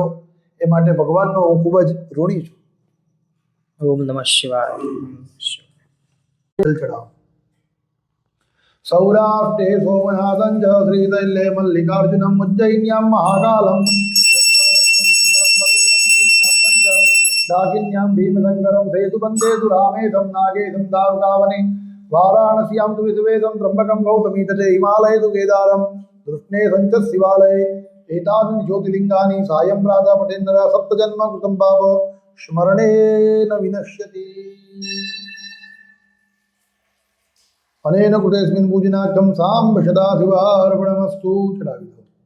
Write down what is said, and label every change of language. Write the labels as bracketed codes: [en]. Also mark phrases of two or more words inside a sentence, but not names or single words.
[gu] એ માટે ભગવાનનો હું ખૂબ જ ઋણી છું. ઓમ નમઃ શિવાય. [sa] ચડાવો. સૌરાષ્ટ્રે સોમનાથં ચ શ્રીશૈલે મલ્લિકાર્જુનમ ઉજ્જૈન્યામ મહાકાલમ डाकिन्यां भीमशङ्करं सेतुबन्धेतु रामेशं नागेशं दारुकावने वाराणस्यां तु विश्वेशं त्र्यम्बकं गौतमी तटे हिमालये तु केदारं कृष्णे सञ्च शिवालये एतानि ज्योतिर्लिङ्गानि सायं प्रातः पठेन्नरः सप्तजन्म कृतं पाप स्मरणेन विनश्यति अनेन कृतेऽस्मिन् पूजनाख्यं साम्ब सदाशिवार्पणमस्तु [gu] ચઢાવી દો।